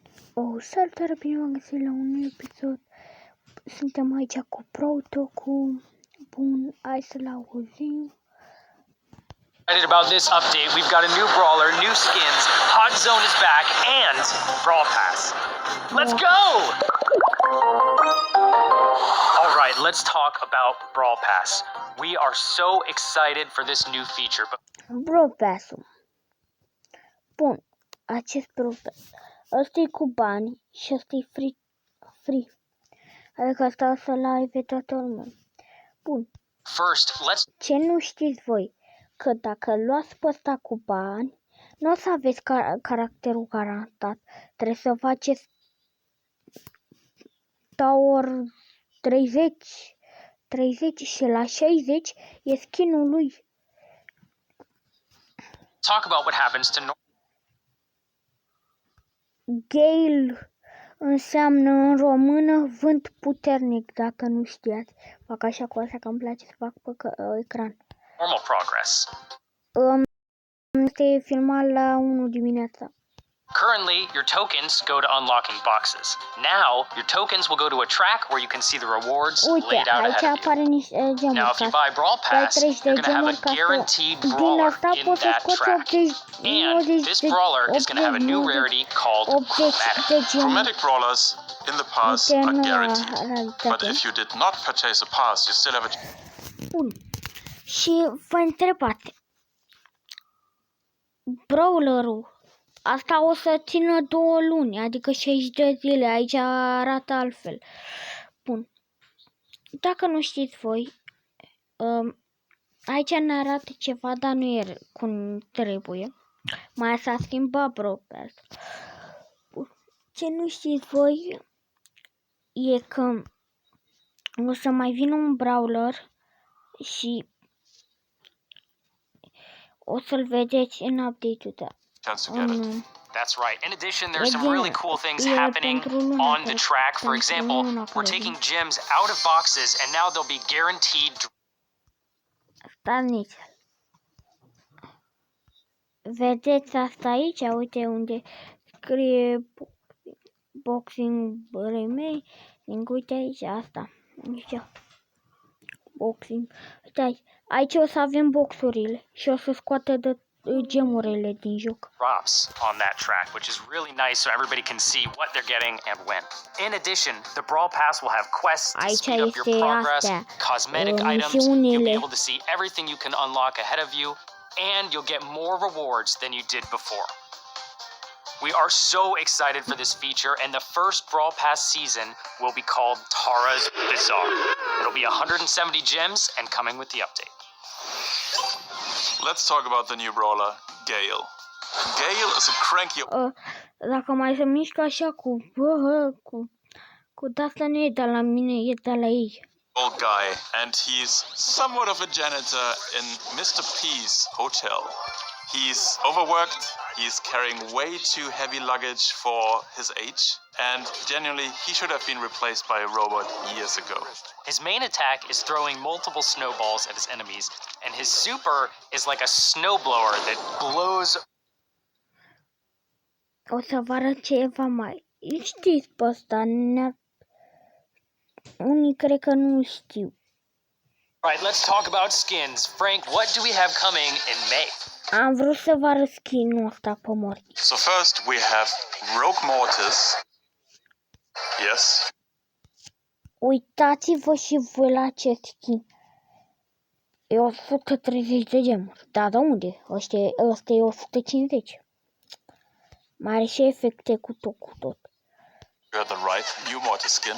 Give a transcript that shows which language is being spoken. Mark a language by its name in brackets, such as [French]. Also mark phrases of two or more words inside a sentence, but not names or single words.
[Romanian] Salutare, bine v-am găsit la un nou episod. Suntem aici cu Protoku. Bun, hai să-l auzim. [English] Excited about this update. We've got a new brawler, new skins, Hot Zone is back, and Brawl Pass. Let's go! Alright, let's talk about Brawl Pass. We are so excited for this new feature, but [Romanian] Brawl Pass-ul. Bun, acest Brawl Pass. Ăsta e cu bani și ăsta e free. Adică asta o să-l aibă toată lumea. Bun. [English] first, let's [Romanian] Ce nu știți voi? Că dacă luați pe ăsta cu bani, nu o să aveți caracterul garantat. Trebuie să faceți Tower 30 și la 60 e skin-ul lui. [English] talk about what happens to [Romanian] Gale înseamnă în română vânt puternic, dacă nu știați. Fac așa cu asta că îmi place să fac pe ecran. [English] normal progress. [Romanian] Este filmat la 1 dimineața. [English] Currently, your tokens go to unlocking boxes. Now, your tokens will go to a track where you can see the rewards [Romanian] Uite, [English] laid out [Romanian] aici [English] ahead of you. [Romanian] apare niște gemuri. [English] Now, if you buy Brawl Pass, you're going to have a guaranteed brawler in that track. And this brawler is going to have a new rarity called Chromatic. Chromatic brawlers in the pass are guaranteed, but if you did not purchase a pass, you still have a... [Romanian] Bun. Și vă întrebați, brawlerul asta o să țină 2 luni, adică 60 de zile, aici arată altfel. Bun. Dacă nu știți voi, aici ne arată ceva, dar nu e cum trebuie. Mai s-a schimbat Brawl Pass. Ce nu știți voi e că o să mai vină un brawler și o să-l vedeți în update-ul de [English] That's right. In addition, there's some really cool things happening on the track. For example, we're taking gems out of boxes, and now they'll be guaranteed. [Romanian] Stați. Vedeți asta aici? Uite unde scrie [English] boxing remake. [Romanian] Uite aici asta. Aici. Boxing. Uite aici o să avem boxurile și o să scoate de gemurile din joc. [English] Drops on that track, which is really nice so everybody can see what they're getting and when. In addition, the Brawl Pass will have quests to speed up your progress, cosmetic items, you'll be able to see everything you can unlock ahead of you, and you'll get more rewards than you did before. We are so excited for this feature, and the first Brawl Pass season will be called Tara's Bazaar. It'll be 170 gems and coming with the update. Let's talk about the new brawler, Gale. Gale is a cranky [Romanian] dacă mai se mișcă așa cu de-asta nu e de la mine, e de la ei. [English] old guy, and he's somewhat of a janitor in Mr. P's hotel. He's overworked, he's carrying way too heavy luggage for his age, and genuinely, he should have been replaced by a robot years ago. His main attack is throwing multiple snowballs at his enemies, and his super is like a snowblower that blows. [Romanian] O să vă arăt ceva mai. Știți pe ăsta, unii cred că nu știu. [English] Alright, let's talk about skins. Frank, what do we have coming in May? [Romanian] Am vrut să vă arăt skin-ul ăsta pe Mortis. [English] So first we have Rogue Mortis. Yes. [Romanian] Uitați-vă și voi la acest skin. E 130 de gemuri. Da, de unde? Ăsta e 150. Mai are și efecte cu tot. [English] You got the right new Mortis skin.